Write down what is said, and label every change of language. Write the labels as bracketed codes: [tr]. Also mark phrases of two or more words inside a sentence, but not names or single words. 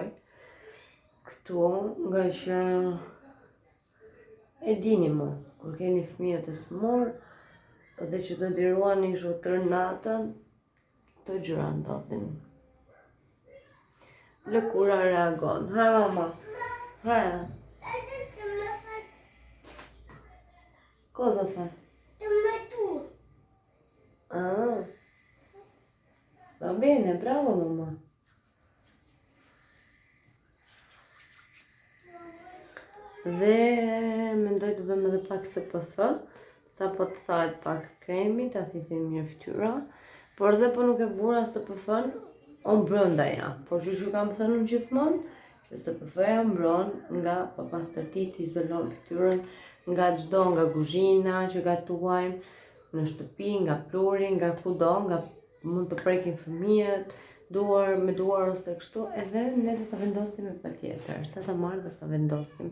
[sq] Këtu, nga që e dini mu, kur keni fëmijët e smur, dhe që të ndiruani kështu tërë natën, këto gjëra ndodhin. Lëkura reagon. Ha mama, ha. [it] Cosa fai? Ah. Va bene, bravo mamma. [sq] Dhe mendoj të bëjmë edhe pak SPF, sa po të thahet pak kremi, ta thithim mirë fytyra, por dhe po nuk e vura SPF-n, o mbrënda ja, por që ju kam thënë gjithmonë, që SPF-ja mbron nga papastërtitë, izolon fytyrën nga çdo, nga kuzhina që gatuajmë në shtëpi, nga pluri, nga kudo, nga mund të prekin fëmijët, duar me duar ose kështu, edhe ne do ta vendosim patjetër, sa ta marrë dhe ta vendosim.